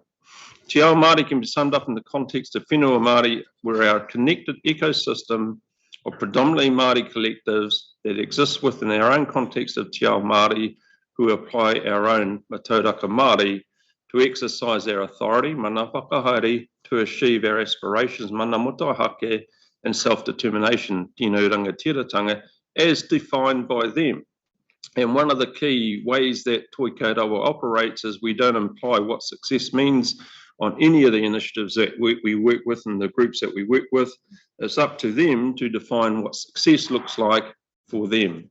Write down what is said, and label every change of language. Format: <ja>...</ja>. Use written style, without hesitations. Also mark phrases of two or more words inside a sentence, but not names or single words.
<mi>Te Ao Māori</mi> <en>can be summed up in the context of</en> <mi>whenua Māori,</mi> <en>where our connected ecosystem of predominantly Māori collectives that exist within our own context of</en> <mi>Te Ao Māori,</mi> <en>who apply our own</en> <mi>matauraka Māori</mi> <en>to exercise our authority,</en> <mi>mana whakahaere,</mi> <en>to achieve our aspirations,</en> <mi>mana motuahake,</mi> <en>and self-determination,</en> <mi>tino rangatiratanga,</mi> <en>as defined by them. And one of the key ways that Toikarawa operates is we don't imply what success means on any of the initiatives that we work with and the groups that we work with. It's up to them to define what success looks like for them.</en>